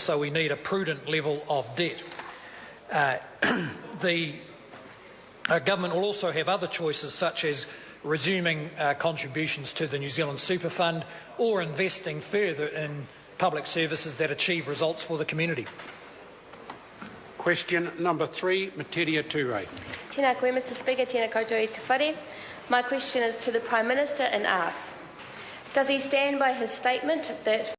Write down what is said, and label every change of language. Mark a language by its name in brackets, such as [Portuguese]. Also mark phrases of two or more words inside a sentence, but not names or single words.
[English] So we need a prudent level of debt. The government will also have other choices, such as resuming contributions to the New Zealand Super Fund or investing further in public services that achieve results for the community. Question number 3, Materia Ture. [Māori] Tēnā koe, [English] Mr Speaker, [Māori] tēnā koutou I te whare. [English] My question is to the Prime Minister and asks, does he stand by his statement that